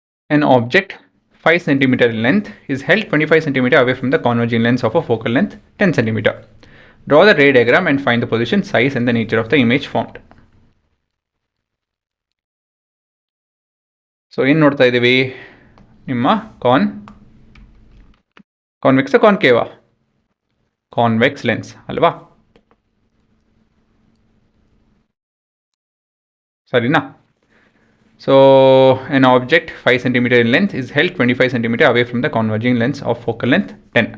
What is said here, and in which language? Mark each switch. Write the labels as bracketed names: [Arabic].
[English] an object 5 cm in length is held 25 cm away from the converging lens of a focal length 10 cm. Draw the ray diagram and find the position, size and the nature of the image formed. [Kannada] So ಏನು ನೋಡ್ತಾ ಇದ್ದೀವಿ, ನಿಮ್ಮ convex ಕಾನ್ಕೇವಾ, convex lens ಅಲ್ವಾ, ಸರಿನಾ? [English] So an object 5 cm in length is held 25 cm away from the converging lens of focal length 10.